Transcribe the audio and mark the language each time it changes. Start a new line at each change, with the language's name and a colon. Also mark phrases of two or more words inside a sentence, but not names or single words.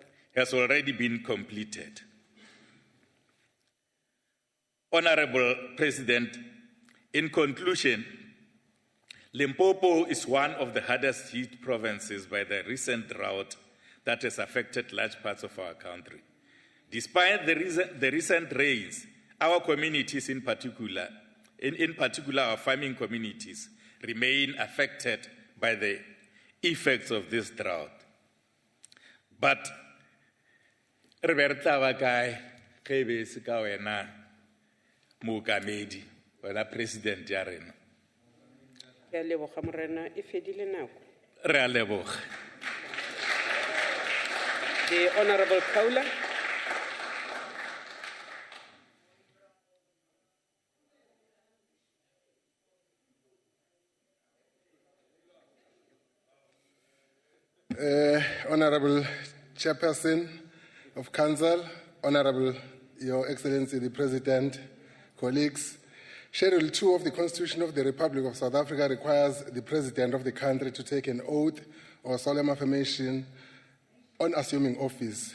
English: has already been completed. Honorable President, in conclusion, Limpopo is one of the hardest hit provinces by the recent drought that has affected large parts of our country. Despite the recent rains, our communities in particular our farming communities, remain affected by the effects of this drought.
Northern Sotho: But re be re tla ba kae ge be se ka wena mookamedi wena president ya rena. Ke a leboga morena e fedile nako. Re a leboga.
English: The Honorable Kaula. Honorable Chairperson of Council, Honorable Your Excellency the President, colleagues, Schedule 2 of the Constitution of the Republic of South Africa requires the President of the country to take an oath or solemn affirmation on assuming office.